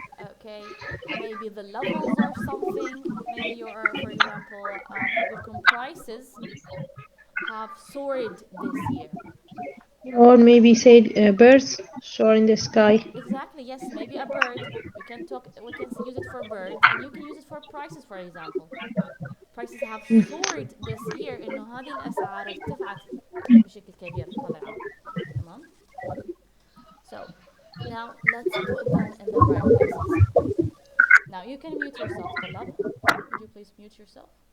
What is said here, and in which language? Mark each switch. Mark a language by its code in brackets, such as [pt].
[en] Okay, maybe the levels are something. Maybe your, for example, [ar] يقولكم [en] prices have soared this year. Or maybe say birds soar in the sky. Exactly, yes, maybe a bird. We can use it for bird and you can use it for prices, for example. Prices have soared this year [ar] إنه هذه الأسعار ارتفعت بشكل كبير هذا العام. تمام. [en] So now let's put them in the right places. Now you can mute yourself, [ar] طلاب. [en] Would you please mute yourself?